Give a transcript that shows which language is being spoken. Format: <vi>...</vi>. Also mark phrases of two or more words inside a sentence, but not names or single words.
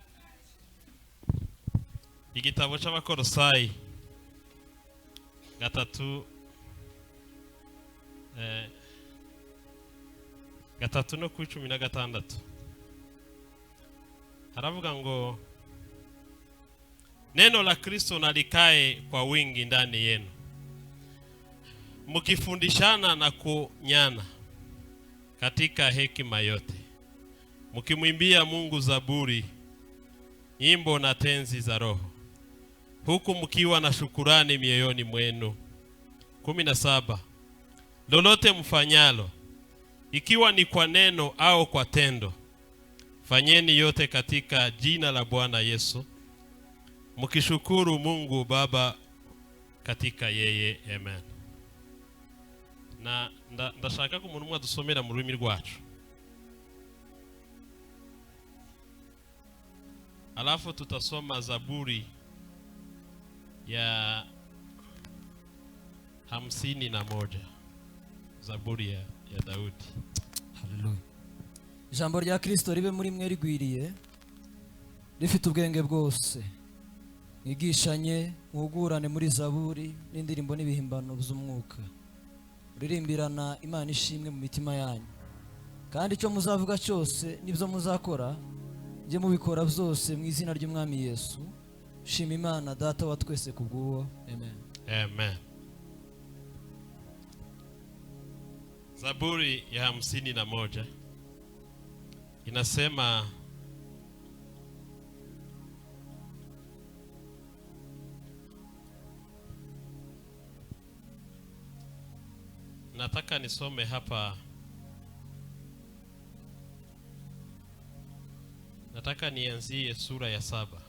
<rw>Igitabo cy'Abakolosayi gatatu no ku 16 haravuga ngo</rw> <sw>neno la Kristo nalikae kwa wingi ndani yenu, mkifundishana na kunyana katika hekima yote, mkimwimbia Mungu zaburi, nyimbo na tenzi za roho, huku mkiwa na shukurani mioyoni mwenu. 17 Lolote mfanyalo, ikiwa ni kwa neno au kwa tendo, fanyeni yote katika jina la Bwana Yesu, mkishukuru Mungu Baba katika yeye.</sw> <rw>Amen. Na ndashaka ko umuntu umwe adusomera mu rurimi rwacu,</rw> <sw>alafu tutasoma Zaburi ya 51. Zaburi ya Daudi. Haleluya.</sw> <rw>Ijambo rya Kristo ribe muri mwe rigwiriye, rifite ubwenge bwose, mwigishanye muhugurane muri zaburi n'indirimbo n'ibihimbano by'umwuka, uririmbirana Imana ishimwe mu mitima yanyu, kandi icyo muzavuga cyose n'ibyo muzakora njye mubikora byose mu izina ry'Umwami Yesu. Shima Imana Data wa twese kubw'uwo. Amen. Amen.</rw> <sw>Zaburi ya 51 inasema, nataka nisome hapa, nataka nianzie sura ya 7.</sw>